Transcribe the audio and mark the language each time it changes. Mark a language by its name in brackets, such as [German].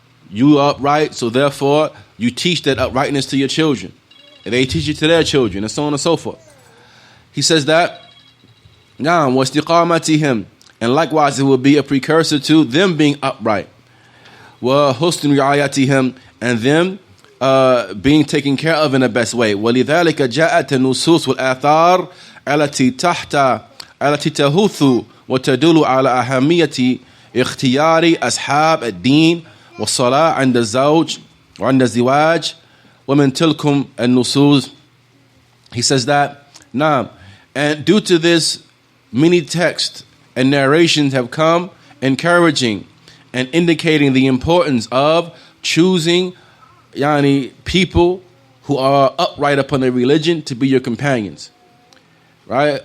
[English] You are upright, so therefore you teach that uprightness to your children, and they teach it to their children, and so on and so forth. He says that, [Arabic] نعم واستقامتهم, [English] and likewise it will be a precursor to them being upright. [Arabic] وحسن رعايتهم, [English] and them being taken care of in the best way. [Arabic] ولذلك جاءت النصوص والآثار التي تهث وتدل على أهمية اختيار أصحاب الدين والصلاة عند الزوج وعند الزواج ومن تلكم النصوص. [English] He says that, نعم, and due to this, many texts and narrations have come encouraging and indicating the importance of choosing people who are upright upon their religion to be your companions. Right?